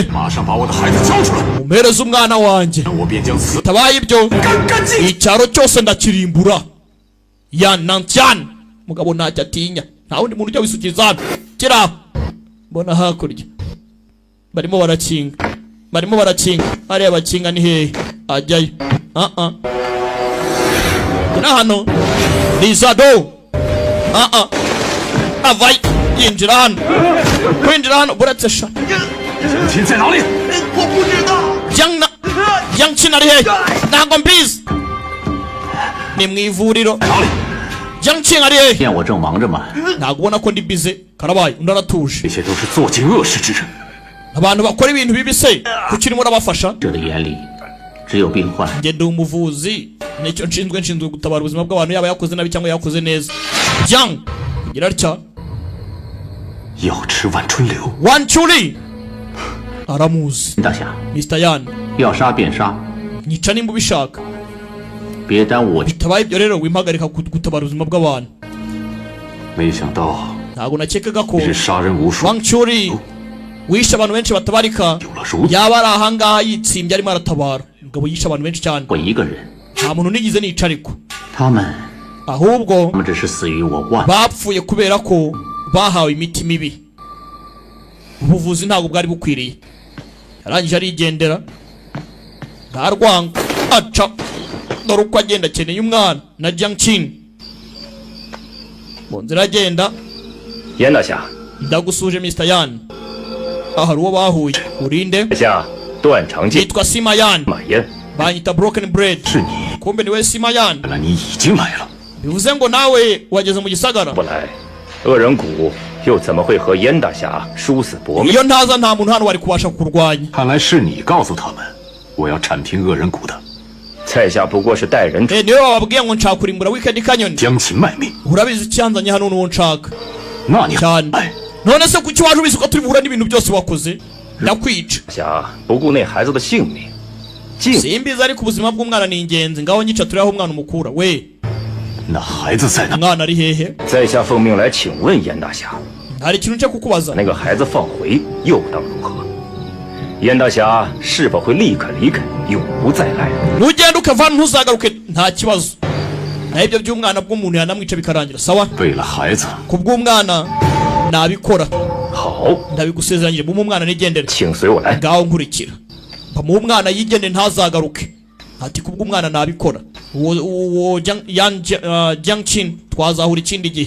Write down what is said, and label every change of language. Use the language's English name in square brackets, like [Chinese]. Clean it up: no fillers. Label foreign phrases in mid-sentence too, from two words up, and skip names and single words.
[Chinese] 马上把我的孩子交出来， [Kinyarwanda] umpereze umwana wanjye [Chinese] 我便将此 [Kinyarwanda] tabaye ibyo [Chinese] 干净。 [Kinyarwanda] icyaro cyose ndakirimbura ya nantian mugabo ntacyo atinya nta wundi muntu ujya wisukiriza hano kira mbona hakurya barimo barakinga hariya bakinga ni hehe ajyayo kira hano rizado avayo yinjira hano kwinjira hano buretse sha [Chinese] 江青在哪里？ [Kinyarwanda] Jiangqin ari hehe ntabwo mbizi ni mu ivuriro [Chinese] 在哪里？ [Kinyarwanda] Jiangqin ari hehe [Chinese] 见我正忙着吗？ [Kinyarwanda] ntabwo ubona ko ndi bize karabaye undi aratuje [Chinese] 这些都是做尽恶事之人， [Kinyarwanda] abantu bakora ibintu bibi se kuki urimo urabafasha [Chinese] 者的眼里只有病患。 [Kinyarwanda] njye ndi umuvuzi nicyo nshinzwe gutabara ubuzima bw'abantu yaba yakoze nabi cyangwa yakoze neza Jiang kugira atya [Chinese] 要吃万春柳。 [Kinyarwanda] Wanchuli aramuzi [Chinese] 大侠， [Kinyarwanda] Mr. Yan [Chinese] 要杀便杀， [Kinyarwanda] nyica nimba ubishaka [Chinese] 别耽误我。 [Kinyarwanda] bitabaye ibyo rero wimpagarika gutabara ubuzima bw'abantu [Chinese] 没想到 [Kinyarwanda] ntabwo nakekaga ko [Chinese] 是杀人无数， [Kinyarwanda] Wanchuli wishe abantu benshi batabarika [Chinese] 有了如此 [Kinyarwanda] yaba ari ahangaha yitsimbye arimo aratabara umugabo yishe abantu benshi cyane [Chinese] 我一个人， [Kinyarwanda] nta muntu nigize nica ariko [Chinese] 他们 [Kinyarwanda] ahubwo [Chinese] 只是死于我万。 [Kinyarwanda] bapfuye kubera ko bahawe imiti mibi ubuvuzi ntabwo bwari bukwiriye yarangije arigendera ntarwanga aca dore uko agenda akeneye umwana na Jiangqin mu nzira agenda [Chinese] 严大侠， [Kinyarwanda] ndagusuje Mr. Yan hari uwo bahuye urinde [Chinese] 在下段长进， [Kinyarwanda] yitwa Sima Yan [Chinese] 马烟。 [Kinyarwanda] banyita Broken Bread [Chinese] 是你， [Kinyarwanda] kumbe niwe Sima Yan [Chinese] 原来你已经来了。 [Kinyarwanda] bivuze ngo nawe wageze mu gisagara [Chinese] 不来，恶人谷又怎么会和严大侠殊死搏命？ [Kinyarwanda] iyo ntaza nta muntu hano wari kubasha kurwanya [Chinese] 看来是你告诉他们，我要铲平恶人谷的。在下不过是带人 [Kinyarwanda] niwe wababwiye ngo nshaka kurimbura Wicked Canyon [Chinese] 将其卖命， [Kinyarwanda] urabizi icyanzanye hano n'uwo nshaka [Chinese] 那你 [Kinyarwanda] cyane 哎， none se kuki waje ubizi ko turi buhura n'ibintu byose wakoze ndakwica [Chinese] 侠不顾那孩子的性命，竟 [Kinyarwanda] simbizi ariko ubuzima bw'umwana ni ingenzi ngaho nyica turi aho umwana umukura we [Chinese] 那孩子在哪？ [Kinyarwanda] umwana ari hehe [Chinese] 在下奉命来请问严大侠， [Kinyarwanda] hari ikintu nje kukubaza [Chinese] 那个孩子放回又当如何？严大侠是否会立刻离开，永不再来？ [Kinyarwanda] nugenda ukavana ntuzagaruke nta kibazo naho ibyo by'umwana bw'umuntu yanamwica bikarangira sawa [Chinese] 为了孩子， [Kinyarwanda] ku bw'umwana nabikora [Chinese] 好， [Kinyarwanda] ndabigusezeranyije mumu umwana nigendere [Chinese] 请随我来。 [Kinyarwanda] ngaho nkurikira bamuha umwana yigende ntazagaruke ati ku bw'umwana nabikora uwo Jiangqin twazahura ikindi gihe